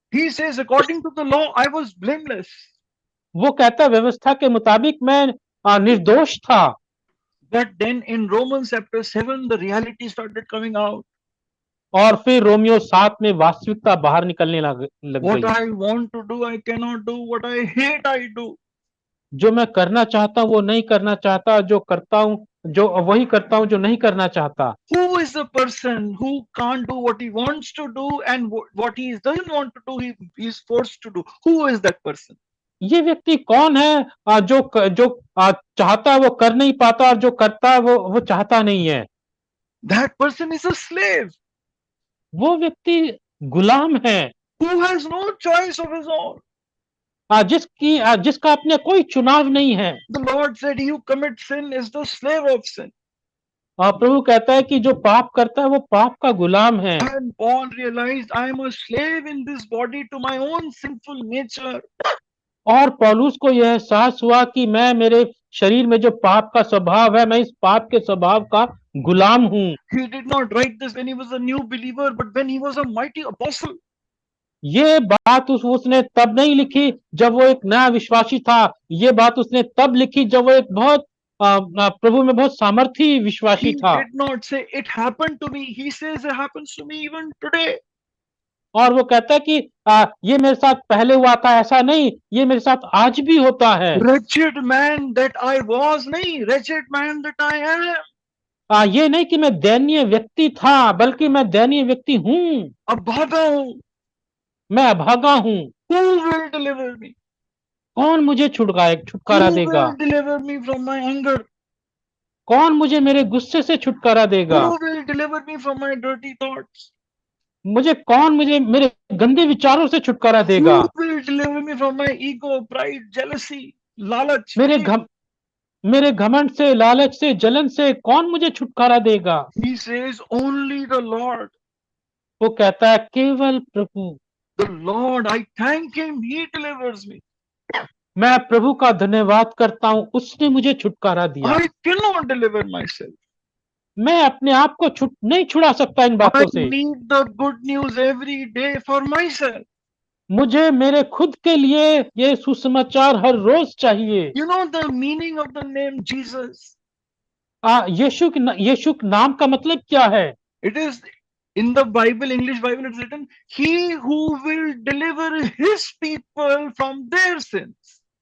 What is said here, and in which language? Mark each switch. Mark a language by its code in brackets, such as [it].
[en] He says, according to the law, I was blameless. [hi] वो कहता है व्यवस्था के मुताबिक मैं निर्दोष था। [en] But then in Romans chapter 7, the reality started coming out. [hi] और फिर रोमियो 7 में वास्तविकता बाहर निकलने लग [en] What [hi] गई। [en] I want to do, I cannot do. What I hate, I do. [hi] जो मैं करना चाहता हूँ वो नहीं करना चाहता, जो करता हूँ जो वही करता हूँ जो नहीं करना चाहता। [en] Who is the person who can't do what he wants to do and what he doesn't want to do, he is forced to do? Who is that person? [hi] ये व्यक्ति कौन है जो चाहता है वो कर नहीं पाता और जो करता है वो चाहता नहीं है? [en] That person is a slave [hi] वो व्यक्ति गुलाम है [en] who has no choice of his own. [hi] जिसका अपने कोई चुनाव नहीं है। [en] The Lord said, he who commits sin is the slave of sin. [hi] प्रभु कहता है कि जो पाप करता है वो पाप का गुलाम है। [en] And Paul realized, I am a slave in this body to my own sinful nature. [hi] और पौलुस को यह एहसास हुआ कि मैं मेरे शरीर में जो पाप का स्वभाव है मैं इस पाप के स्वभाव का गुलाम हूँ। [en] He did not write this when he was a new believer, but when he was a mighty apostle. [hi] ये बात उसने तब नहीं लिखी जब वो एक नया विश्वासी था। ये बात उसने तब लिखी जब वो एक बहुत प्रभु में बहुत सामर्थी विश्वासी [en] He [hi] था। [en] did not say it happened to me. He says it happens to me even today. [hi] और वो कहता है कि ये मेरे साथ पहले हुआ था, ऐसा नहीं, ये मेरे साथ आज भी होता है। [en] Wretched man that I was, [hi] नहीं, [en] wretched man that I am. [hi] ये नहीं कि मैं दयनीय व्यक्ति था, बल्कि मैं दयनीय व्यक्ति हूँ। अभागा हूँ। मैं अभागा हूँ। [en] Who will deliver me? [hi] कौन मुझे छुटकारा देगा? [en] Who will deliver me from my anger? [hi] कौन मुझे मेरे गुस्से से छुटकारा देगा? [en] Who will deliver me from my dirty thoughts? [hi] मुझे मेरे गंदे विचारों से छुटकारा देगा? [en] Who will deliver me from my ego, pride, jealousy, लालच? [hi] मेरे घमंड से, लालच से, जलन से कौन मुझे छुटकारा देगा? [en] He says only the Lord. [hi] वो कहता है केवल प्रभु। [en] The Lord, I thank him, he delivers me. [hi] मैं प्रभु का धन्यवाद करता हूँ, उसने मुझे छुटकारा दिया। [en] I cannot deliver myself. [hi] मैं अपने आप को नहीं छुड़ा सकता इन बातों से। [en] I need the good news every day for myself. [hi] मुझे मेरे खुद के लिए ये सुसमाचार हर रोज चाहिए। [en] You know the meaning of the name Jesus? [hi] यीशु नाम का मतलब क्या है? [en] It is in the Bible, English Bible, it's written, he who will deliver his people from their sins.